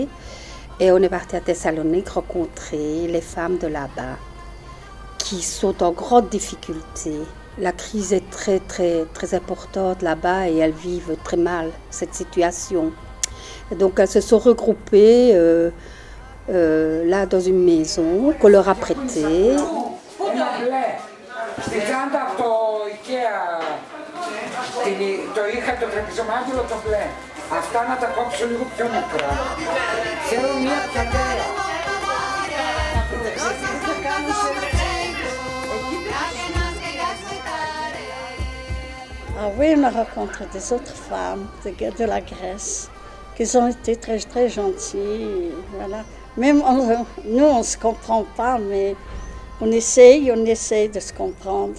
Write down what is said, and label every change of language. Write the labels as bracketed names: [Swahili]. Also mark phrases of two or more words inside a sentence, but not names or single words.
[French] Et on est parti à Thessalonique rencontrer les femmes de là-bas qui sont en grande difficulté. La crise est très importante là-bas et elles vivent très mal cette situation. Et donc elles se sont regroupées là dans une maison qu'on leur a prêtée. [Greek] Στην τσάντα από το IKEA, το είχα το τραπεζομάντιλο το μπλε. Αυτά να τα κόψω λίγο πιο μικρά. Θέλω μία πιατέρα. [French] Ah oui, on a rencontré des autres femmes de la Grèce qui ont été très gentilles. Voilà. Même nous, on ne se comprend pas, mais on essaye de se comprendre.